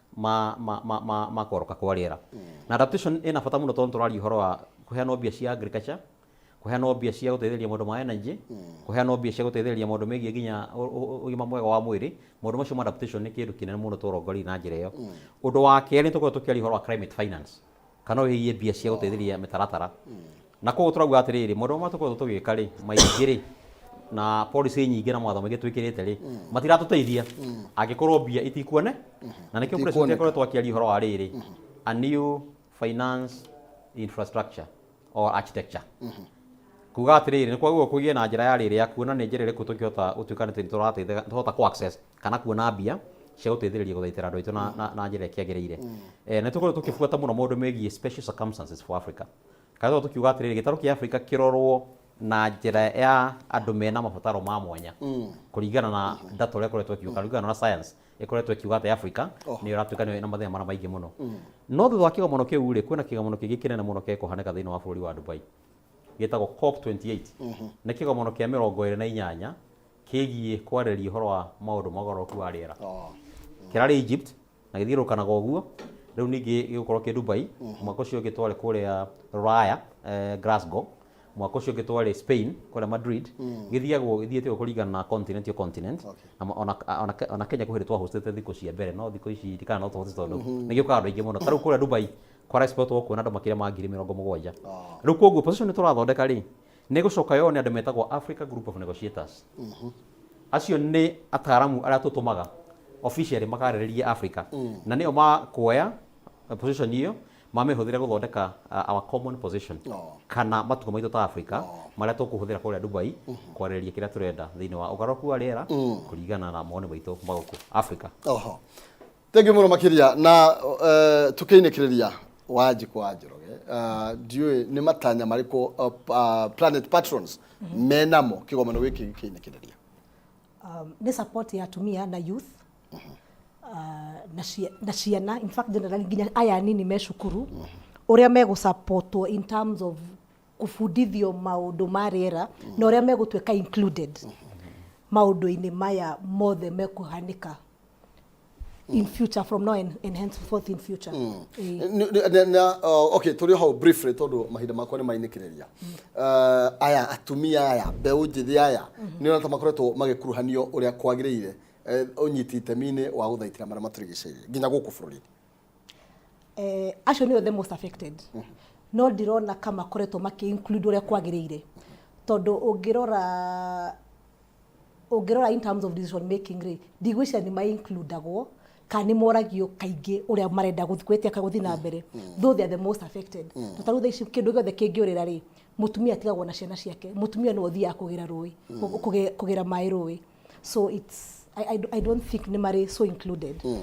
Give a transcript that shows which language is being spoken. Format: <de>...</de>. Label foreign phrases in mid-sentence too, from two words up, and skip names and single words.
<ki>ma koroka kwa riera na adaptation ina bata muno tondu turari uhoro wa kuheana mbia cia agriculture kuheana mbia cia guteithĩrĩria maũndũ ma energy kuheana mbia cia guteithĩrĩria maũndũ megiĩ nginya ũgima mwega wa mwĩrĩ maũndũ macio ma adaptation nĩ kĩndũ kĩnene mũno tũrongori na njĩra ĩyo ũndũ wa kerĩ nĩtũkorwo tũkĩaria ũhoro wa</ki> <en>climate finance</en> <ki>kana wĩgiĩ mbia cia guteithĩrĩria mĩtaratara na koguo tũrauga atĩrĩrĩ maũndũ ma tũkorwo tũgĩka rĩ maingĩ rĩ na policy nyingĩ na mawatho maingĩ twĩkĩrĩte rĩ matiratũteithia angĩkorwo mbia itikuone na nĩkĩo president akoretwo akĩaria ũhoro wa rĩrĩ</ki> <en>a new finance infrastructure or architecture</en> <ki>kuga atĩrĩrĩ nĩ kwagwo kũgĩe na njĩra ya rĩrĩ ya kuona nĩ njĩra ĩrĩkũ tũkĩhota gũtuĩka nĩ tũrahota ku access kana kuona mbia cia gũteithĩrĩria gũthaitĩra andũ aitũ na njĩra ĩkĩagĩrĩire nĩ tũkorwo tũkĩbuata mũno maũndũ megiĩ</ki> <en>special circumstances for Africa</en> <ki>kana tũkiuga atĩrĩrĩ gĩtarũ kĩa Africa kĩrorwo na njĩra ya andũ mena mabataro ma mwanya kũringana na data ũrĩa ĩkoretwo ĩkiuga kũringana na science ĩkoretwo ĩkiuga atĩ Africa nĩ ĩratuĩka na mathĩna mara maingĩ mũno no thutha wa kĩgomano kĩu rĩ kwĩna kĩgomano kĩngĩ kĩnene mũno gĩkũhanĩka thĩinĩ wa bũrũri wa Dubai gĩtagwo COP28 nĩ kĩgomano kĩa 28 kĩgiĩ kwarĩrĩria ũhoro wa maũndũ magarũrũku wa rĩera kĩrarĩ Egypt na gĩthiũrũrũkanaga ũguo rĩu ningĩ gĩgũkorwo kĩ Dubai mwaka ũcio gĩtwarĩ kũrĩa Raya Glasgow mwaka ũcio gĩtwarĩ Spain kũrĩa Madrid gĩthiĩte kũringana na</ki> <en>continent to continent</en> <ki>ona Kenya kũhĩrĩ twahostete thikũ cia mbere no thikũ ici ndikana no tũhote tondũ nĩ gĩũkaga andũ aingĩ mũno tarĩu kũrĩa Dubai kwa export kuona andũ makĩria ma 70,000 rĩu koguo position nĩ tũrathondeka rĩ nĩ gũcoka yo nĩ andũ metagwo Africa Group of Negotiators acio nĩ ataaramu arĩa tũtũmaga officially makarĩrĩria Africa na nĩo makuoya position iyo mamĩhũthĩre gũthondeka</ki> <en>our common position</en> <ki>kana matugo maitũ ta Africa marĩa tũkũhũthĩra kũrĩa Dubai kwarĩrĩria kĩrĩa tũrenda thĩinĩ wa ũgarũrũku wa rĩera kũringana na mawoni maitũ magũkũ Africa.</ki> <en>Thank you</en> <ki>mũno makĩria na tũkĩinĩkĩrĩria Wanjikũ wa Njoroge ndiũĩ nĩ matanya marĩkũ Planet Patrons menamo kĩgomano gĩkĩ gĩkĩinĩkĩrĩria nĩ support ya atumia na youth na ciana</ki> <en>in fact generally</en> <ki>nginya aya nini me cukuru ũrĩa megũsupportwo</ki> <en>in terms of</en> <ki>kũbundithio maũndũ ma rĩera na ũrĩa megũtuĩka included maũndũ-inĩ maya mothe mekũhanĩka</ki> <en>in future from now and henceforth in future.</en> <ki>Okay, tũrĩ ho briefly tondũ mahinda makwa nĩ mainĩkĩrĩria aya atumia aya mbeũ njĩthĩ aya nĩ ona makoretwo magĩkuruhanio ũrĩa kwagĩrĩire ũnyiti itemi-inĩ wa gũthaitĩra marĩa matũrigicĩirie nginya gũkũ bũrũri-inĩ acio nĩo</ki> <en>the most affected</en> <ki>no ndirona kama koretwo makĩ-include ũrĩa kwagĩrĩire tondũ ũngĩrora</ki> <en>in terms of decision making</en> <ki>rĩ ndigwĩciria nĩ ma-includeagwo kana nĩ moragio kaingĩ ũrĩa marenda gũthiĩ na mbere</ki> <en>though they are the most affected</en> <ki>tarĩu thaa ici kĩndũ gĩothe kĩngĩũrĩra rĩ mũtumia atigagwo na ciana ciake mũtumia no ũthiaga kũgĩra rũĩ kũgĩra maĩ rũĩ</ki> <en>so it's I don't think</en> <ki>nĩ marĩ</ki> <en>so included</en>